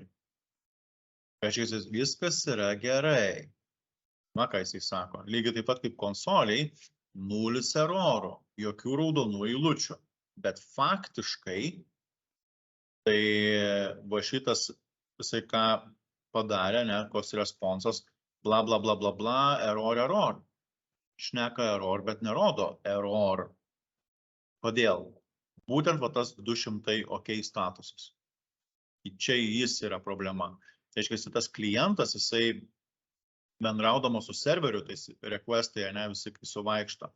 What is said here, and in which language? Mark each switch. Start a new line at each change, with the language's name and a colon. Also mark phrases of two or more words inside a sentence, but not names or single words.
Lithuanian: Kažkaip viskas yra gerai. Na, ką jisai sako. Lygiai taip pat kaip konsoliai, 0 erorų, jokių raudonų eilučių. Bet faktiškai, tai va šitas, jisai ką padarė, ne, kos responsas, bla, bla, bla, bla, bla, error. Šneka error, bet nerodo error. Kodėl? Būtent va tas 200 OK statusas. Čia jis yra problema. Tai aiškiai, tas klientas, jisai bendraudamas su serveriu, tai requestai, ne, visi suvaikšto.